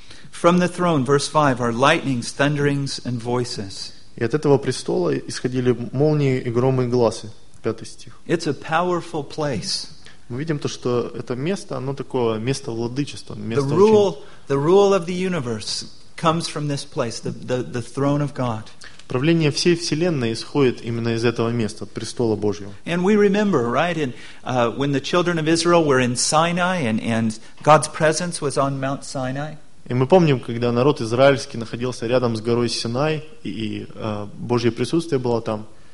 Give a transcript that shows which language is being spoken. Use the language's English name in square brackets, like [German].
[English] From the throne, verse 5, are lightnings, thunderings, and voices. [Russian] И от этого престола исходили молнии и громы и гласы. 5 стих. [English] It's a powerful place. [Russian] Мы видим то, что это место, оно такое место владычества. Место [English] The rule of the universe comes from this place, the throne of God. [Russian] Правление всей вселенной исходит именно из этого места, от престола Божьего. [English] And we remember, right, and when the children of Israel were in Sinai, and God's presence was on Mount Sinai. [Russian] И мы помним, когда народ израильский находился рядом с горой Синай, и Божье присутствие было там.